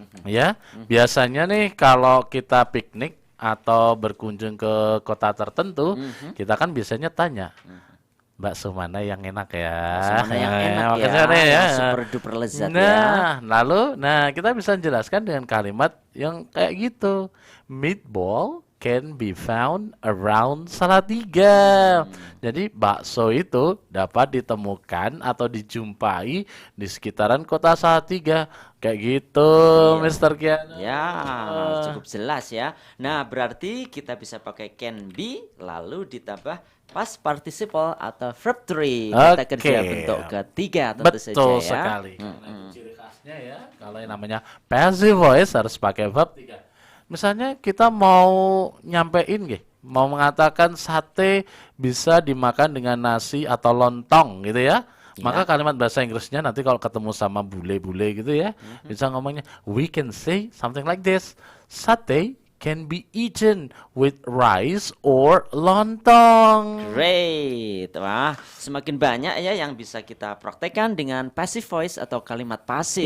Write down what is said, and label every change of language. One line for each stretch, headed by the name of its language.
Indonesian: Ya, biasanya nih kalau kita piknik atau berkunjung ke kota tertentu, kita kan biasanya tanya, bakso mana yang enak ya? Mana yang enak makan ya, sana yang super duper lezat ya. Nah, kita bisa jelaskan dengan kalimat yang kayak gitu.
English: Meatball can be found around Salatiga.
Indonesian: Jadi bakso itu dapat ditemukan atau dijumpai di sekitaran kota Salatiga. Kayak gitu, Mr. Kian. Ya, cukup jelas ya. Nah, berarti kita bisa pakai can be lalu ditambah past participle atau verb 3. Kita Oke. kerja bentuk ketiga tentu saja ya. Betul sekali. Karena ciri khasnya ya, kalau yang namanya passive voice harus pakai verb 3. Misalnya kita mau nyampein mau mengatakan sate bisa dimakan dengan nasi atau lontong gitu ya. Maka kalimat bahasa Inggrisnya nanti kalau ketemu sama bule-bule gitu ya, bisa ngomongnya,
English: we can say something like this. Satay can be eaten with rice or lontong. Great.
Indonesian: Wah, semakin banyak ya yang bisa kita praktekkan dengan passive voice atau kalimat pasif.